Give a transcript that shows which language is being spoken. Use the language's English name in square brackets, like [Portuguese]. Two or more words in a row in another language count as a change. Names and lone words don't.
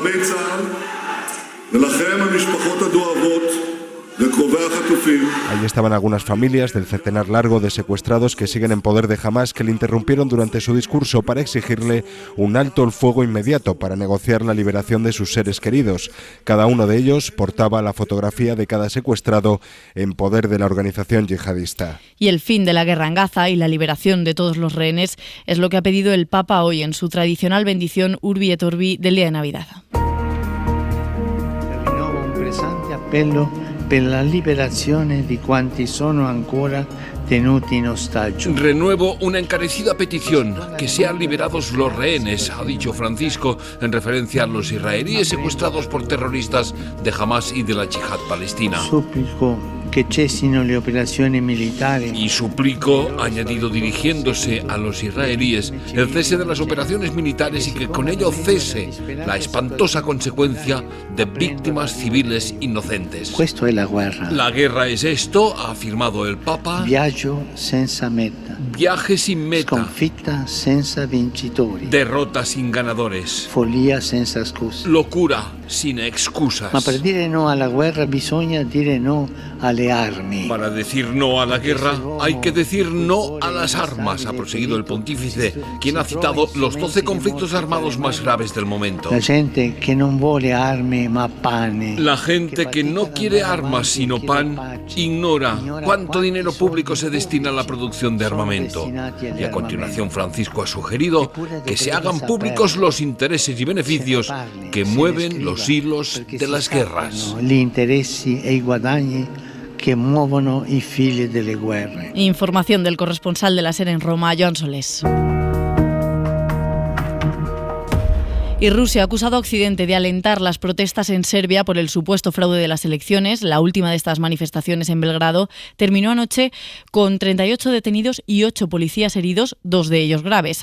[Spanish] Allí estaban algunas familias del centenar largo de secuestrados que siguen en poder de Hamás, que le interrumpieron durante su discurso para exigirle un alto el fuego inmediato para negociar la liberación de sus seres queridos. Cada uno de ellos portaba la fotografía de cada secuestrado en poder de la organización yihadista. Y el fin de la guerra en Gaza y la liberación de todos los rehenes es lo que ha pedido el Papa hoy en su tradicional bendición [Latin] Urbi et Orbi [Spanish] del día de Navidad. [Italian] Un presente appello per la liberazione di quanti sono ancora tenuti in ostaggio. [Spanish] Renuevo una encarecida petición, que sean liberados los rehenes, ha dicho Francisco en referencia a los israelíes secuestrados por terroristas de Hamás y de la yihad palestina. [Italian] Supplico que cesino le operazioni militari. [Spanish] Y suplico, añadido dirigiéndose a los israelíes, el cese de las operaciones militares y que con ello cese la espantosa consecuencia de víctimas civiles inocentes. Esto es la guerra. La guerra es esto, ha afirmado el Papa. [Italian] Viaggio senza meta. [Spanish] Viaje sin meta. [Italian] Sconfitta senza vincitori. [Spanish] Derrota sin ganadores. [Italian] Follia senza scuse. [Spanish] Locura sin excusas. [Italian] Ma per dire no alla guerra bisogna dire no alle armi. [Spanish] Para decir no a la guerra hay que decir no a las armas, ha proseguido el pontífice, quien ha citado los 12 conflictos armados más graves del momento. [Italian] La gente que non vuole armi ma pane. [Spanish] La gente que no quiere armas sino pan ignora cuánto dinero público se destina a la producción de armamento. Y a continuación Francisco ha sugerido que se hagan públicos los intereses y beneficios que mueven los hilos de las guerras. [Italian] Gli interessi e i guadagni que muovono i fili delle guerre. [Spanish] Información del corresponsal de la SER en Roma, Joan Solés. Y Rusia ha acusado a Occidente de alentar las protestas en Serbia por el supuesto fraude de las elecciones. La última de estas manifestaciones en Belgrado terminó anoche con 38 detenidos y 8 policías heridos, 2 de ellos graves.